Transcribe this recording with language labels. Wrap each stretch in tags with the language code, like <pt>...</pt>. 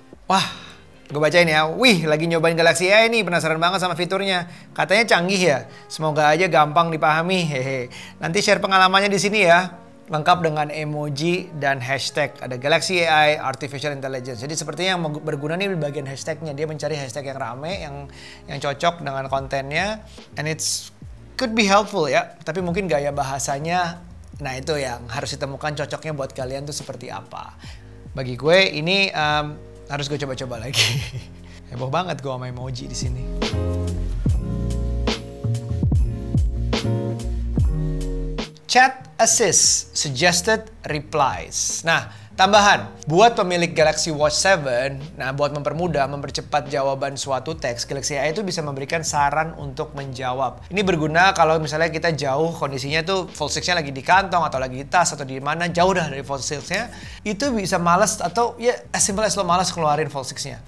<id>Wah, gue bacain ya. Wih, lagi nyobain Galaxy AI nih, penasaran banget sama fiturnya. Katanya canggih ya. Semoga aja gampang dipahami. Hehe. Nanti share pengalamannya di sini ya. Lengkap dengan emoji dan hashtag. Ada Galaxy AI Artificial Intelligence. Jadi sepertinya yang berguna nih di bagian hashtagnya. Dia mencari hashtag yang rame, yang cocok dengan kontennya.</id> <en>And it's could be helpful ya.</en> <id>Tapi mungkin gaya bahasanya, nah itu yang harus ditemukan cocoknya buat kalian tuh seperti apa. Bagi gue ini harus gue coba-coba lagi. Heboh banget gue sama emoji di sini. Chat Assist Suggested Replies. Nah, tambahan, buat pemilik Galaxy Watch 7, nah buat mempercepat jawaban suatu teks, Galaxy AI itu bisa memberikan saran untuk menjawab. Ini berguna kalau misalnya kita jauh, kondisinya tuh phone 6-nya lagi di kantong atau lagi di tas atau di mana, jauh dah dari phone 6-nya, itu bisa males atau ya</id> <en>as simple as</en> <id>lo males keluarin phone 6-nya.</id>